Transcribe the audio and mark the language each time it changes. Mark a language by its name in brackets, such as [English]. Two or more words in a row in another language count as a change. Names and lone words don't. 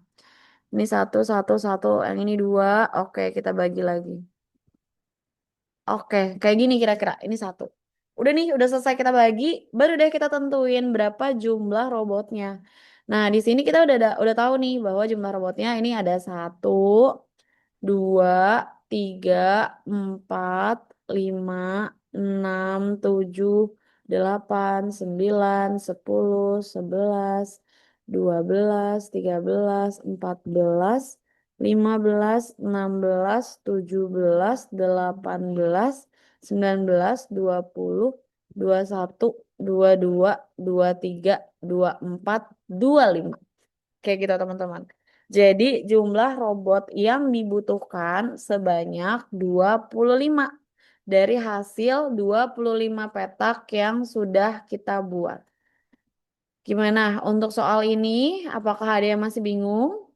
[Indonesian] Ini satu, satu, satu. Yang ini dua. Oke, kita bagi lagi. Oke, kayak gini kira-kira. Ini satu. Udah nih, udah selesai kita bagi. Baru deh kita tentuin berapa jumlah robotnya. Nah, di sini kita udah tahu nih bahwa jumlah robotnya ini ada satu, dua, tiga, empat, lima, enam, tujuh, delapan, sembilan, sepuluh, sebelas, dua belas, tiga belas, empat belas, lima belas, enam belas, tujuh belas, delapan belas, sembilan belas, dua puluh, dua satu, dua dua, dua tiga, dua empat, dua lima. Kayak gitu teman-teman. Jadi jumlah robot yang dibutuhkan sebanyak 25 dari hasil 25 petak yang sudah kita buat. Gimana untuk soal ini? Apakah ada yang masih bingung?